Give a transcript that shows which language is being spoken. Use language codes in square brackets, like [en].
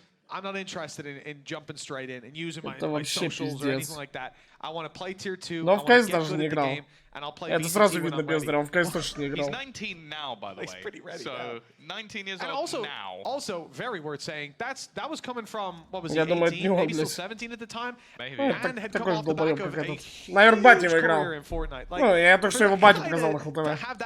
[en] I'm not interested in jumping straight in and using my socials or anything like that. I want to play tier 2. [ru] Но в КС даже не играл. Это сразу видно бездарь, он в КС точно не играл. [en] He's 19 now, by the way. So 19 years old now. Also, very worth saying, that was coming from, what was he, [ru] Я думаю, [en] 18, maybe still 17 at the time? And had come off the back of a huge career in Fortnite. [ru] Ну, я только что его батю показал на ХЛТВ.